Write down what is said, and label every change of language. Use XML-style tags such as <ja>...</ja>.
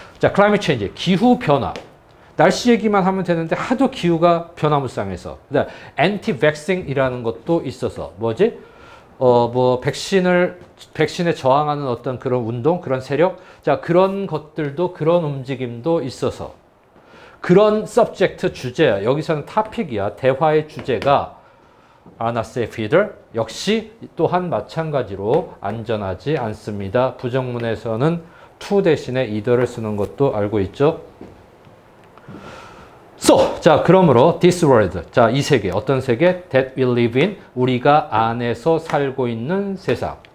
<ko>자, climate change, 기후 변화. 날씨 얘기만 하면 되는데 하도 기후가 변화무쌍해서. anti-vaxxing이라는 것도 있어서 뭐지? 백신에 저항하는 어떤 그런 운동, 그런 세력, 자, 그런 것들도, 그런 움직임도 있어서. 그런 서브젝트 주제야. 여기서는 토픽이야. 대화의 주제가</ko> <en>are not safe either.</en> <ko>역시 또한 마찬가지로 안전하지 않습니다. 부정문에서는 to 대신에 either를 쓰는 것도 알고 있죠. So, 자, 그러므로</ko> <en>this world,</en> <ko>자, 이 세계, 어떤 세계?</ko> <en>That we live in,</en> <ko>우리가 안에서 살고 있는 세상.</ko>